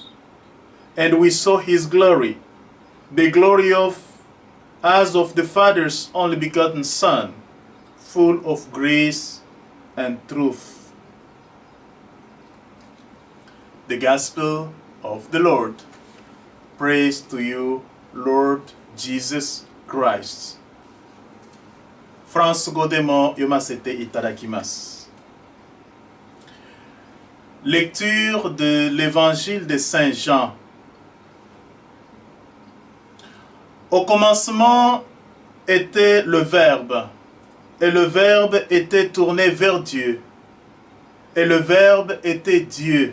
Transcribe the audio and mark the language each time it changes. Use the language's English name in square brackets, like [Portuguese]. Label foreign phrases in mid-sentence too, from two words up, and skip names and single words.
[English] And we saw his glory, the glory as of the Father's only begotten Son, full of grace and truth. The Gospel of the Lord. Praise to you, Lord Jesus Christ. [Japanese] フランス語でも読ませていただきます。 [French] Lecture de l'Évangile de Saint Jean. Au commencement était le Verbe, et le Verbe était tourné vers Dieu, et le Verbe était Dieu.